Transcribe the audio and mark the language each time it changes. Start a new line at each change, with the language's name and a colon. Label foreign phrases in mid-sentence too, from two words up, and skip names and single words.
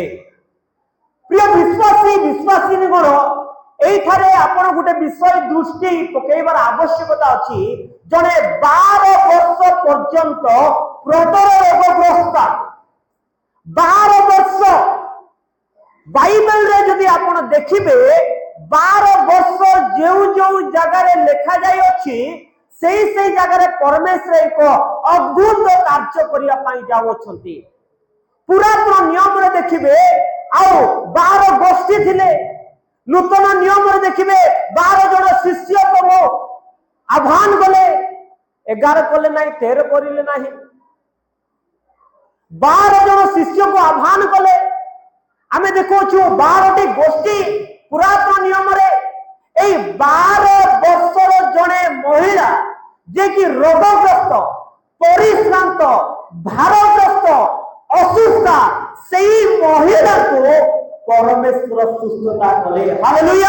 Odia: ପ୍ରିୟ ବିଶ୍ୱାସୀ ଗଣ ଏଠାରେ ଆପଣ ଗୋଟେ ବିଷୟ ଦୃଷ୍ଟି ପକେବାର ଆବଶ୍ୟକତା ଅଛି ଜଣେ 12 ବର୍ଷ ପର୍ଯ୍ୟନ୍ତ ପ୍ରଦର ରୋଗଗ୍ରସ୍ତ 12 ବର୍ଷ ବାଇବଲ ରେ ଯଦି ଆପଣ ଦେଖିବେ 12 ବର୍ଷ ଯୋ ଜଗହ ରେ ଲିଖା ଯାଏ ଅଛି ସେହି ଜଗହ ରେ ପରମେଶ୍ୱର ଏକ ଅଦ୍ଭୁତ କାର୍ଯ୍ୟ କରିଆ ପାଇ ଯାଉଛନ୍ତି। ପୁରାତନ ନିୟମ ରେ ଦେଖିବେ ଆଉ 12 ଗୋଷ୍ଠୀ ଥିଲେ ନୂତନ ନିୟମ ରେ ଦେଖିବେ 12 ଜଣ ଶିଷ୍ୟ କୁ ଆହ୍ୱାନ କଲେ 11 କଲେ ନାହିଁ 13 କରିଲେ ନାହିଁ 12 ଜଣ ଶିଷ୍ୟ କୁ ଆହ୍ୱାନ କଲେ ଆମେ ଦେଖୁ 12ଟି ଗୋଷ୍ଠୀ ପୁରାତନ ନିୟମ ରେ ଏ 12 ବର୍ଷର ଜଣେ ମହିଳା ଯେ କି ରୋଗଗ୍ରସ୍ତ ପରିଶ୍ରାନ୍ତ ଭାରଗ୍ରସ୍ତ ଅସୁସ୍ଥ ସେହି ମହିଳା କୁ ପରମେଶ୍ୱର ସୁସ୍ଥତା କଲେ ହାଲେଲୁୟା।